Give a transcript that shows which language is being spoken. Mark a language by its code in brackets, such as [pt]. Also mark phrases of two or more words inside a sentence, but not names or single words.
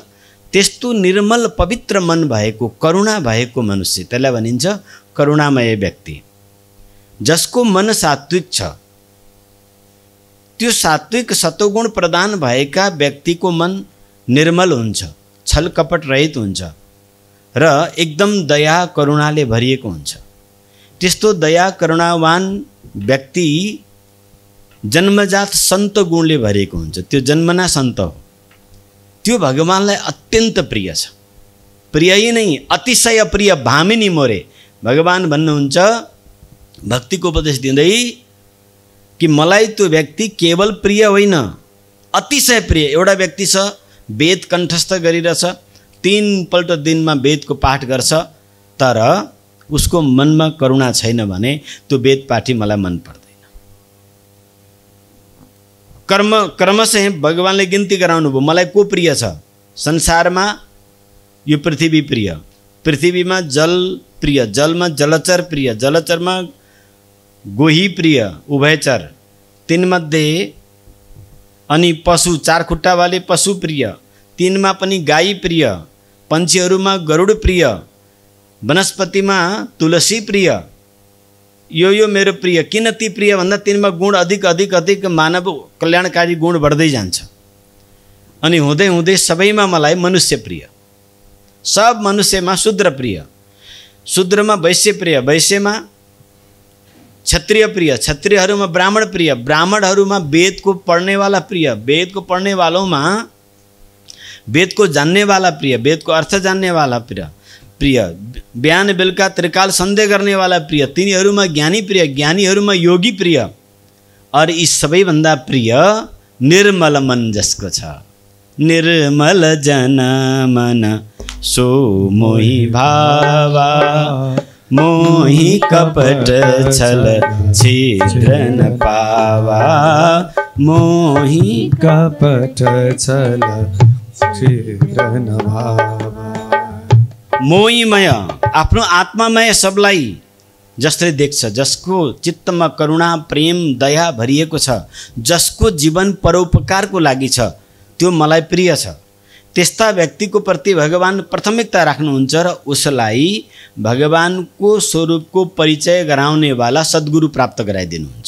[ne] त्यस्तो निर्मल पवित्र मन भएको, करुणा भएको मनुष्य, त्यसलाई भनिन्छ करुणामय व्यक्ति। जसको मन सात्विक छ, त्यो सात्विक सत्वगुण प्रदान भएका व्यक्तिको मन निर्मल हुन्छ, छल कपट रहित हुन्छ र एकदम दया करुणाले भरिएको हुन्छ। त्यस्तो दया करुणावान व्यक्ति जन्मजात सन्त गुणले भरिएको हुन्छ। त्यो जन्मना सन्त हो। त्यो भगवानलाई अत्यन्त प्रिय छ। [awa] प्रिय नै अतिशय प्रिय भामिनी मोरे। [ne] भगवान भन्नुहुन्छ भक्तिको उपदेश दिँदै कि मलाई त्यो व्यक्ति केवल प्रिय होइन, अतिशय प्रिय। एउटा व्यक्ति छ, वेद कण्ठस्थ गरिरहेछ, 3 पल्ट दिनमा वेदको पाठ गर्छ, तर उसको मनमा करुणा छैन भने त्यो वेद पाठी मलाई मन पर्दैन। कर्मशः भगवानले गिन्ती गराउनु भयो, मलाई को प्रिय छ संसारमा? यो पृथ्वी प्रिय, पृथ्वीमा जल प्रिय, जलमा जलचर प्रिय, जलचरमा गोही प्रिय, उभयचर, तीनमध्ये अनि पशु, 4 खुट्टावाले पशु प्रिय, 3मा पनि गाई प्रिय, पन्छीहरूमा गरुड प्रिय, वनस्पतिमा तुलसी प्रिय। यो मेरो प्रिय। किन ती प्रिय भन्दा 3मा गुण अधिक अधिक अधिक मानव कल्याणकारी गुण बढ्दै जान्छ। अनि हुँदै हुँदै सबैमा मलाई मनुष्य प्रिय, सब मनुष्यमा शूद्र प्रिय, शूद्रमा वैश्य प्रिय, वैश्यमा क्षत्रिय प्रिय, क्षत्रियहरूमा ब्राह्मण प्रिय, ब्राह्मणहरूमा वेदको पढ्नेवाला प्रिय, वेदको पढ्नेवालोमा वेदको जान्नेवाला प्रिय, वेदको अर्थ जान्नेवाला प्रिय, बिहान बेलुका त्रिकाल सन्देह गर्नेवाला प्रिय, तिनीहरूमा ज्ञानी प्रिय, ज्ञानीहरूमा योगी प्रिय। और यी सबैभन्दा प्रिय निर्मल मन जसको छ। [awa] निर्मल जन मन सो मोहि भावा, मोहि कपट छल छिद्र न पावा, मोहि कपट छल छिद्र न पावा। [ne] मोहीमय, आफ्नो आत्मामय सबलाई जसले देख्छ, जसको चित्तमा करुणा प्रेम दया भरिएको छ, जसको जीवन परोपकारको लागि छ, त्यो मलाई प्रिय छ। त्यस्ता व्यक्तिको प्रति भगवान प्राथमिकता राख्नुहुन्छ र उसलाई भगवानको स्वरूपको परिचय गराउनेवाला सद्गुरु प्राप्त गराइदिनुहुन्छ।